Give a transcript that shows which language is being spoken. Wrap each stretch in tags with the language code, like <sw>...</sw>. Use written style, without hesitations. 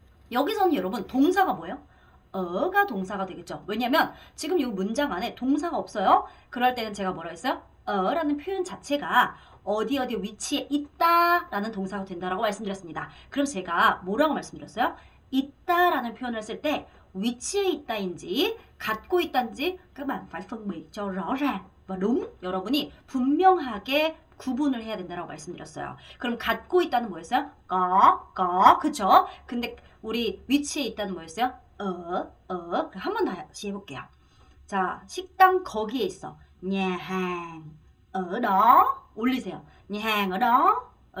<ko>여기서는 여러분 동사가 뭐예요? 어가 동사가 되겠죠. 왜냐면 지금 이 문장 안에 동사가 없어요. 그럴 때는 제가 뭐라 했어요? 어라는 표현 자체가 어디 위치에 있다 라는 동사가 된다라고 말씀드렸습니다. 그럼 제가 뭐라고 말씀드렸어요? 있다라는 표현을 쓸 때 위치에 있다인지 갖고 있다인지</ko> <vi>các bạn phải phân biệt cho rõ ràng và đúng.</vi> <ko>여러분이 분명하게 구분을 해야 된다고 말씀드렸어요. 그럼 갖고 있다는 뭐였어요? 거, 그쵸? 근데 우리 위치에 있다는 뭐였어요? 한 번 다시 해볼게요. 자, 식당 거기에 있어.</ko> <vi>nhà hàng ở đó.</vi> <ko>올리세요.</ko> <vi>nhà hàng ở đó.</vi>